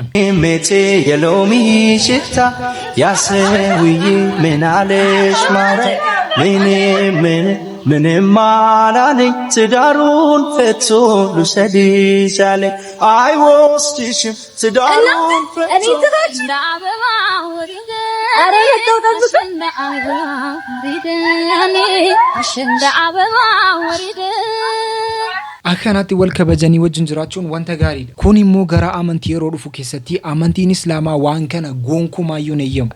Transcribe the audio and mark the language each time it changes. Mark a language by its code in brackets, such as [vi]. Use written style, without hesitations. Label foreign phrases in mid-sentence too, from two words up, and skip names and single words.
[am] ሜቴ የሎሚ ሽፍታ ያሰውይ ምናለሽ ማረ ምንም አላለኝ ትዳሩን ፈቶ ልውሰድሽ አለኝ አይወስድሽም ትዳሩን ፈቶ [om] akkanatti wal kabajanii wajjin jiraachuun wanta gaariidha. Kun immoo gara amantii yeroo dhufu keessatti amantiin Islaamaa waan kana gonkumayyuu hin eeyyamu.